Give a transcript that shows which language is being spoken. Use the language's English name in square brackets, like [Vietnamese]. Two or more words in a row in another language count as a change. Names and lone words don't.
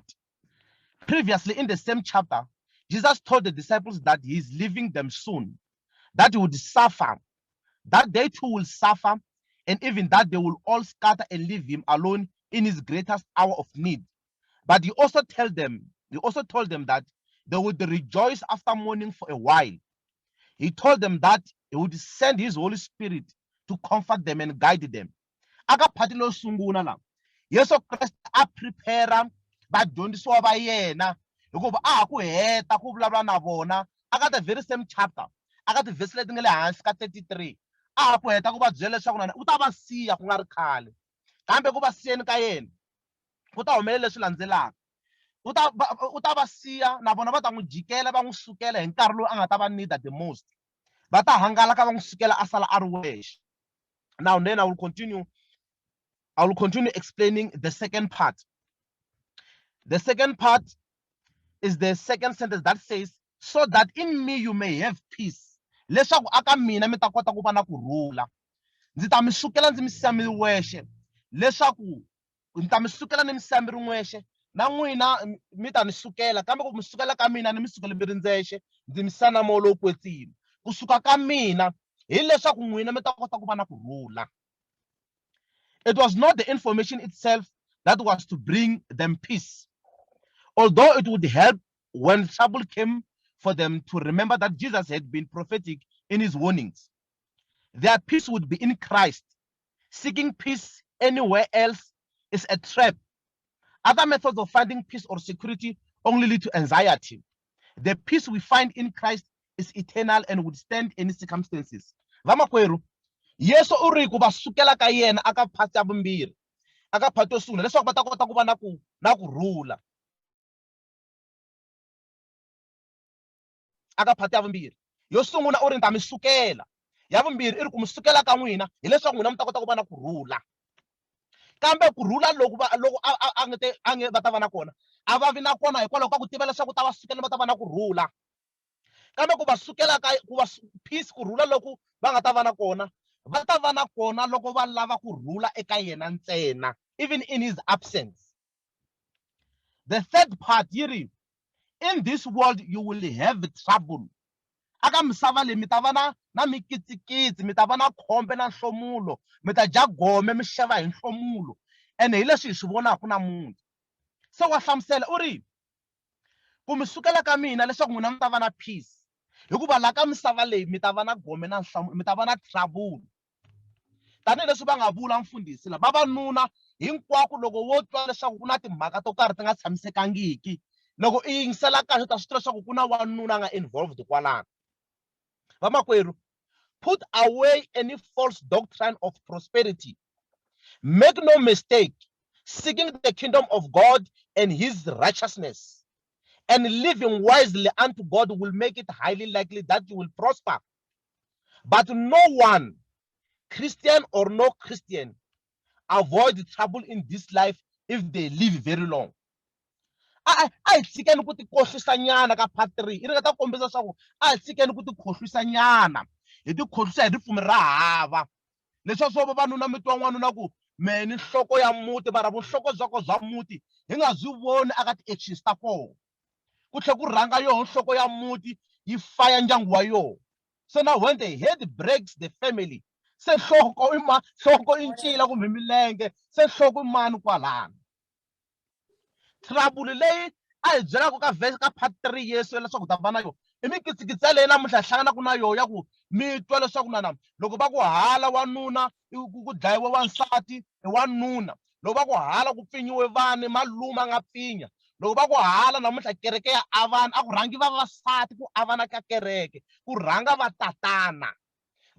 [English] Previously, in the same chapter, Jesus told the disciples that he is leaving them soon, that he would suffer, that they too will suffer, and even that they will all scatter and leave him alone in his greatest hour of need. But he also told them that they would rejoice after mourning for a while. He told them that he would send his Holy Spirit to comfort them and guide them. [Tsonga] Aka phati lo sungula la Yesu Kreste a prepare vadyondzisiwa va yena hikuva a ha ku heta ku vulavula na vona aka [English] the very same chapter [Tsonga] aka tivhesi leti nga le hansi ka 33 a ha ku heta ku va byela leswaku na u ta va siya ku nga ri khale kambe ku va siyeni ka yena ku ta humelela leswi landzelaka u ta va siya na vona va ta n'wi jikela va n'wi sukela hi nkarhi lowu a nga ta va [English] need the most [Tsonga] va ta hangalaka va n'wi sukela a sala a ri wexe. [English] Now then I will continue explaining the second part. The second part is the second sentence that says, so that in me you may have peace. [Tsonga] Leswaku aka mina mi ta kota ku va na kurhula. Ndzi ta mi sukela ndzi mi siya mi wexe. Leswaku ndzi ta mi sukela ni mi siya mi ri n'wexe. Na n'wina mi ta ni sukela kambe ku mi sukela ka mina ni mi sukela mi ri ndzexe ndzi mi siya na moya lowu kwetsini. Kusuka ka mina hi leswaku n'wina mi ta kota ku va na kurhula. [English] It was not the information itself that was to bring them peace, although it would help when trouble came for them to remember that Jesus had been prophetic in his warnings. Their peace would be in Christ. Seeking peace anywhere else is a trap. Other methods of finding peace or security only lead to anxiety. The peace we find in Christ is eternal and would stand any circumstances. [Tsonga] Vamakweru, Yesu u ri ku va sukela ka yena aka phati ya vumbirhi aka phati yo sungula leswaku va ta kota ku va na kurhula. Aka phati ya vumbirhi yo sungula u ri ni ta mi sukela, ya vumbirhi i ri ku mi sukela ka n'wina hileswaku n'wina mi ta kota ku va na kurhula. Kambe kurhula loko a nge va ta va na kona a va vi na kona hikwalaho ka ku tiva leswaku ta va sukela va ta va na kurhula. Kambe ku va sukela ku va peace kurhula loko va nga ta va na kona va ta va na kona loko va lava kurhula eka yena ntsena, [English] even in his absence. The third part yiri, in this world you will have trouble. [Tsonga] Aka misava leyi mi ta va na mikitsikitsi, mi ta va na khombe na nhlomulo, mi ta dya gome mi xava hi nhlomulo, ene hi leswi hi swi vonaka namuntlha. Se wa hlamusela u ri ku mi sukela ka mina leswaku n'wina mi ta va na peace, hikuva laha ka misava leyi mi ta va na gome na mi ta va na trouble. Tanihileswi va nga vula mfundhisi la vavanuna hinkwako loko wo twa leswaku ku na timhaka to karhi ti nga tshamisekangiki, loko i yingisela kahle u ta swi tiva leswaku ku na wanuna nga involved kwalano. Vamakwerhu, [English] put away any false doctrine of prosperity. Make no mistake, seeking the kingdom of God and his righteousness and living wisely unto God will make it highly likely that you will prosper. But no one, Christian or no Christian, avoid trouble in this life if they live very long. [Tsonga] A hi tshikeni ku ti khohlwisa nyana ka part 3 i ri nga ta kombisa leswaku a hi tshikeni ku ti khohlwisa nyana hi ti khohlwisa hi ripfumi ra hava leswaku swo vavanuna mi twa n'wanuna ku me ni nhloko ya muti mara vuhloko byako bya muti hi nga byi voni aka ti-actions ta kona ku tlhela ku rhanga yoho nhloko ya muti yi faya ndyangu wa yoho. [English] So now when the head breaks the family, [Tsonga] se nhloko i ncila kumbe milenge, se nhloko i mani kwalano. Trouble leyi a hi byelaka ka verse ka part 3 Yesu leswaku ta va na yona i mikitsikitsi leyi namuntlha hlanganaka na yona ya ku mi twa leswaku na loko va ku hala wanuna ku dlayiwe wansati i wanuna, loko va ku hala ku pfinyiwe vana malume a nga pfinya, loko va ku hala namuntlha kereke ya avana a ku rhangi vavasati ku avana ka kereke ku rhanga va tatana.